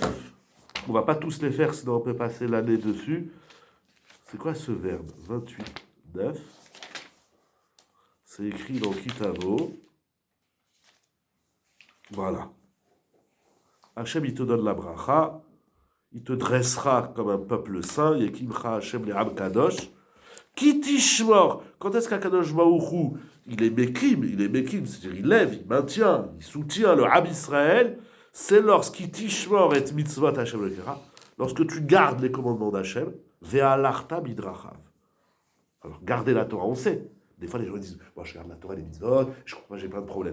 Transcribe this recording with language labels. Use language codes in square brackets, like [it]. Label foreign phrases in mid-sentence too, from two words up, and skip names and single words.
[fr] On va pas tous les faire, sinon on peut passer l'année dessus. C'est quoi ce verbe? 28-9. C'est écrit dans Kitavo. Voilà. Hachem, il te donne la bracha, il te dressera comme un peuple saint, [he] יקימך ה' לעם קדוש כי תשמר. [fr] Quand est-ce qu' [he] הקדוש ברוך [fr] il est mekim, c'est-à-dire il lève, il maintient, il soutient le Am Israël, c'est lorsqu'il [he] תשמר את מצות ה' אלהיך, [fr] lorsque tu gardes les commandements d'Hachem, [he] והלכת בדרכיו. [fr] Alors, garder la Torah, on sait. Des fois, les gens disent, moi je garde la Torah et les mitzvot, moi j'ai plein de problèmes.